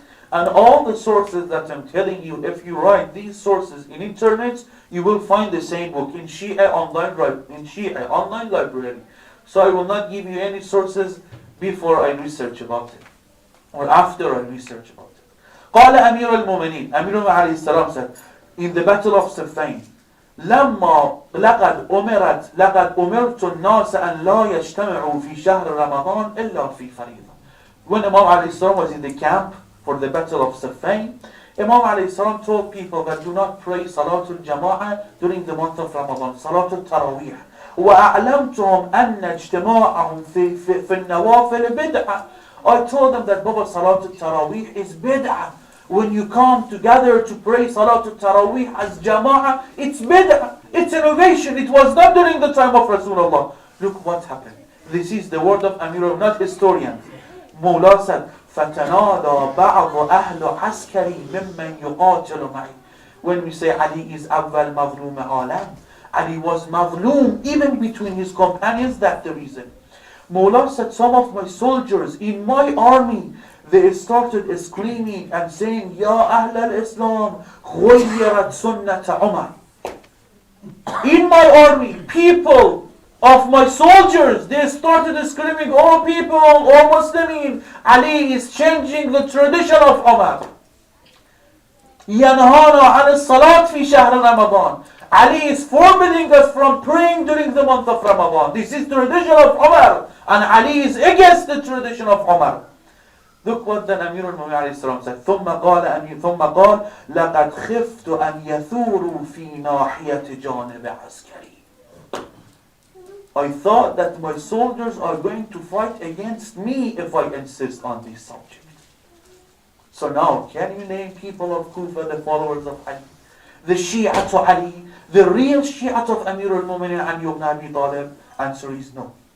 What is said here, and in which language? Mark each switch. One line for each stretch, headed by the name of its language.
English: And all the sources that I'm telling you, if you write these sources in internet, you will find the same book in Shia online library. So I will not give you any sources before I research about it, or after I research about it.
Arabic: قال أمير المؤمنين, Amir عليه السلام
English: said, in the battle of Siffin,
Arabic: لما لقد أمرت الناس أن لا يجتمعوا في شهر رمضان إلا في فريضة.
English: When Imam عليه السلام was in the camp for the battle of Siffin, Imam alayhi salam told people that do not pray Salatul Jama'ah during the month of Ramadan, Salatul Tarawih.
Arabic: وَأَعْلَمْتُهُمْ أَنَّ اجْتِمَاعَهُمْ فِي النَّوَافِلِ بِدْعَةً.
English: I told them that Baba Salatul Tarawih is bid'ah. When you come together to pray Salatul Tarawih as Jama'ah, it's bid'ah. It's innovation. It was not during the time of Rasulullah. Look what happened. This is the word of Amir, not historians. Mawla said,
Arabic: فَتَنَادَى بَعْضُ أَهْلُ عَسْكَرِي مِمَّنْ يُقَاتِلُ مَعِي.
English: When we say Ali is
Arabic: أَوَّل مَظْلُومَ عَالَمٍ,
English: Ali was mazloom even between his companions, that's the reason. Mawla said, some of my soldiers in my army, they started screaming and saying, Ya Ahl al-Islam,
Arabic: غُيِّرَتْ سُنَّةَ عُمَرٍ.
English: In my army, people of my soldiers, they started screaming, oh people, oh Muslimin, Ali is changing the tradition of Umar.
Arabic: يَنْهَانَ عَنِ الصَّلَاةِ فِي شَهْرِ رَمَضَانِ.
English: Ali is forbidding us from praying during the month of Ramadan. This is the tradition of Umar. And Ali is against the tradition of Umar. Look what then Amir al-Mu'minin said.
Arabic: ثم قال لقد خفت أن يثوروا في ناحية جانب عسكري.
English: I thought that my soldiers are going to fight against me if I insist on this subject. So now, can you name people of Kufa, the followers of Ali? The Shia to Ali, the real Shia of Amir al-Mu'minin Ali ibn Abi Talib? Answer is no.